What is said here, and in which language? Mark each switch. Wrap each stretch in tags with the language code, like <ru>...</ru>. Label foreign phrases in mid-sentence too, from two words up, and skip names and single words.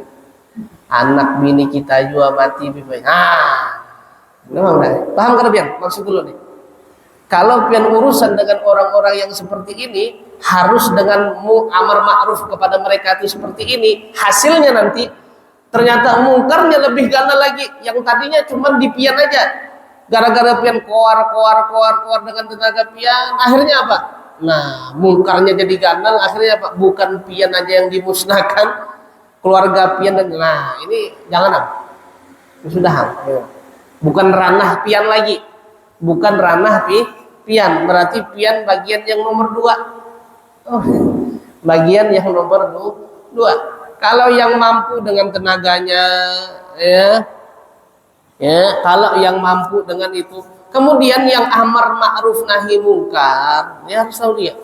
<id>Anak bini kita juga mati, Beb. Memang dah. Paham kan, Beb? Maksud dulu nih.</id> <bjn>Kalau pian urusan dengan orang-orang yang seperti ini, harus dengan</bjn> <ar>amar ma'ruf</ar> <bjn>kepada mereka itu seperti ini, hasilnya nanti ternyata mungkarnya lebih ganal lagi. Yang tadinya cuma dipian aja, gara-gara pian koar dengan tenaga pian, akhirnya apa? Nah, mungkarnya jadi ganal, akhirnya apa? Bukan pian aja yang dimusnahkan, keluarga pian dan ini jangan sudah bukan ranah pian lagi, bukan ranah pian, berarti pian bagian yang nomor 2. Bagian yang nomor 2.</bjn> <id>Kalau yang mampu dengan tenaganya, ya, kalau yang mampu dengan itu, kemudian yang</id> <ar>amar ma'ruf nahi mungkar,</ar> <id>ya harus tahu dia.</id>